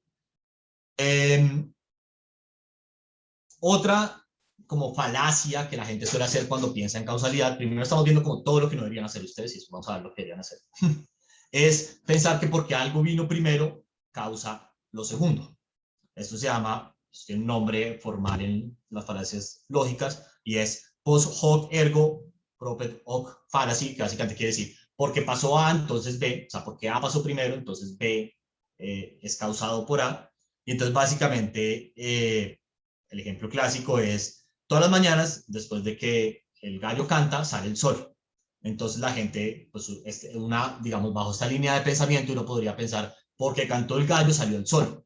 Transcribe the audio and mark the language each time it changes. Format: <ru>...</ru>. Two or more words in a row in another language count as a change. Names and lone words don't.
<es>Otra como falacia que la gente suele hacer cuando piensa en causalidad, primero estamos viendo como todo lo que no deberían hacer ustedes, y después vamos a ver lo que deberían hacer, es pensar que porque algo vino primero, causa lo segundo. Esto se llama, tiene un nombre formal en las falacias lógicas, y es</es> <la>post hoc ergo propter hoc</la> <es>fallacy, que básicamente quiere decir, porque pasó A, entonces B, o sea, porque A pasó primero, entonces B es causado por A, y entonces básicamente el ejemplo clásico es, todas las mañanas, después de que el gallo canta, sale el sol. Entonces la gente, pues digamos, bajo esta línea de pensamiento, uno podría pensar, porque cantó el gallo, salió el sol.</es>